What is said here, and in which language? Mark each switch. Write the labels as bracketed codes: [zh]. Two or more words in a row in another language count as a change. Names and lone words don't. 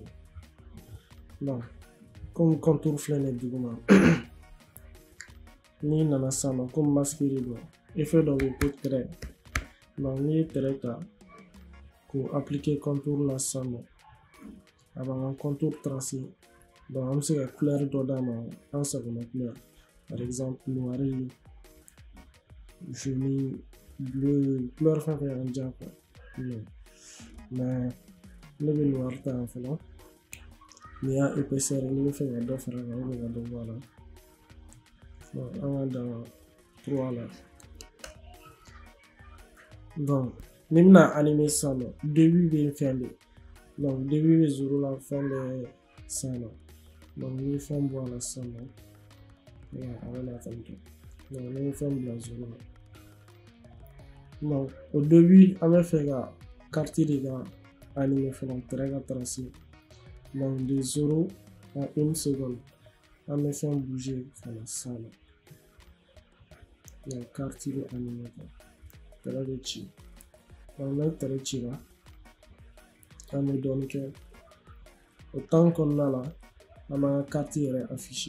[fr] Donc comme contour [bm] filɛ nin ye duguma n'i nana sisan nɔ [fr] comme masque [bm] de don effet dɔ bɛ ko trait. Donc n'i ye trait ta k'o appliquer contour la sisan nɔ a b'an ka contour tracer. Donc an bɛ se ka couleur dɔ d'a ma an sagona [fr] couleur par exemple noir, jaune, bleu, couleur [bm] fɛn fɛn y'an diya quoi. Mais ne bɛ noir ta yan fɔlɔ. N'i y'a épaisseur n'i bɛ fɛ ka dɔ fara kan ou bien ka dɔ bɔ a la. Donc an ka dan 3 la. Donc ni bɛna animer sisan nɔ début bɛ fɛn de. [fr] Donc début [bm] bɛ 0 la fin bɛ 100 la. Donc n'i ye fɛn bɔ a la sisan nɔ a bɛ na ten tɔ. Donc n'i ye fɛn bila 0 la. [fr] Donc au début [bm] an bɛ fɛ ka carte de ka animer fɔlɔ terrain ka tracer. [fr] Donc de 0 à 1 seconde [bm] an bɛ fɛn bouger ka na 100 la. Donc carte bɛ animer quoi. Terrain bɛ ci. Donc n'a terrain cira an bɛ dɔɔni kɛ o temps kɔnɔna la an b'an ka carte yɛrɛ afficher.